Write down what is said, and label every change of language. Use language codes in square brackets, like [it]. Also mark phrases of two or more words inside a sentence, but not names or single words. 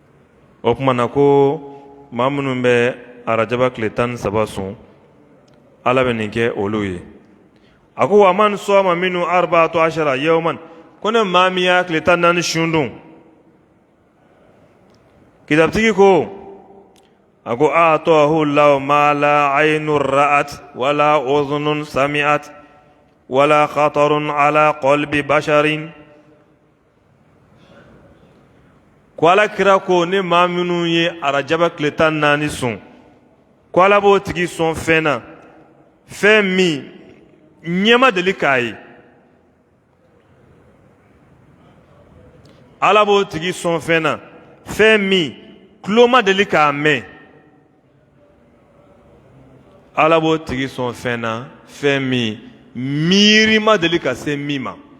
[bm] o tuma na ko maa minnu bɛ arajaba tile 13 sun ala bɛ nin kɛ olu ye a ko wa man sɔma minnu 14 yawman ko ne maa min y'a tile 14 sun dun kitabitigi ko a ko [ar] أعطاه الله ما لا عين رأت ولا أذن سمعت ولا خطر على قلب بشر [bm] ko ala kira ko ne maa minnu ye arajaba tile 14 sun ko ala b'o tigi sɔn fɛn na fɛn min ɲɛ ma deli k'a ye ala b'o tigi sɔn fɛn na fɛn min tulo ma deli k'a mɛn ala b'o tigi sɔn fɛn na fɛn min miiri ma deli ka se min ma